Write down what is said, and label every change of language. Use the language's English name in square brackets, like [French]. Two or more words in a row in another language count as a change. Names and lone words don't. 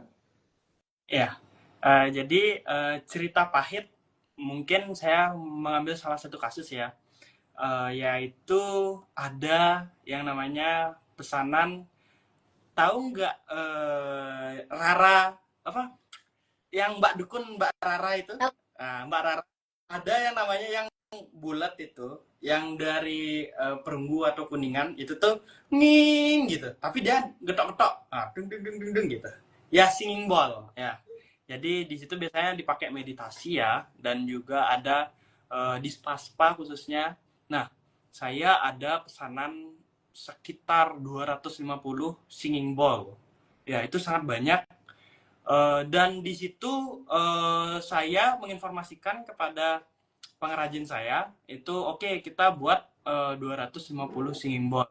[Indonesian] Ya, jadi cerita pahit mungkin saya mengambil salah satu kasus ya, yaitu ada yang namanya pesanan, tahu nggak Rara apa yang Mbak Dukun Mbak Rara itu. Mbak Rara ada yang namanya yang bulat itu, yang dari Perunggu atau Kuningan itu tuh nging gitu, tapi dia getok-getok, dung dung dung dung dung gitu ya, [English] singing ball ya. [Indonesian] Jadi di situ biasanya dipakai meditasi ya, dan juga ada dispaspa khususnya. Nah, saya ada pesanan sekitar 250 [English] singing bowl. [Indonesian] Ya, itu sangat banyak. Dan di situ saya menginformasikan kepada pengrajin saya, itu oke, kita buat 250 [English] singing bowl.